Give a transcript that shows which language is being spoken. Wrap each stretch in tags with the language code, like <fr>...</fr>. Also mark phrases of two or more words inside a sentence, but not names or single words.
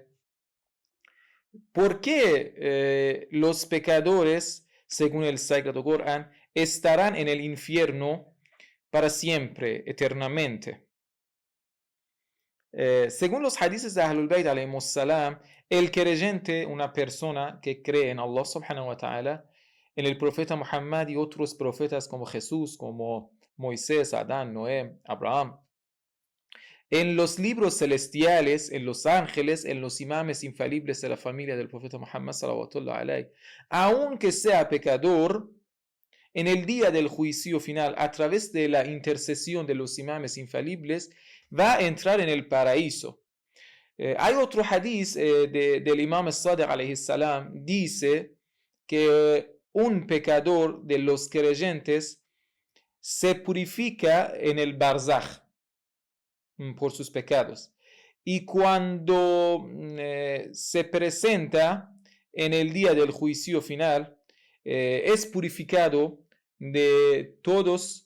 <es>¿Por qué los pecadores, según el Sagrado Corán, estarán en el infierno para siempre, eternamente? Según los hadices de Ahlul Bayt</es> <ar>عليهم السلام,</ar> <es>el creyente, una persona que cree en Allah</es> <ar>سبحانه وتعالى,</ar> <es>en el profeta Muhammad y otros profetas como Jesús, como Moisés, Adán, Noé, Abraham, en los libros celestiales, en los ángeles, en los imames infalibles de la familia del profeta Muhammad</es> <ar>صلى الله عليه,</ar> <es>aunque sea pecador, en el día del juicio final, a través de la intercesión de los imames infalibles, va a entrar en el paraíso. Hay otro hadiz del imam Sadiq</es> <ar>عليه السلام,</ar> <es>dice que un pecador de los creyentes se purifica en el barzaj por sus pecados. Y cuando se presenta en el día del juicio final, es purificado de todos</es>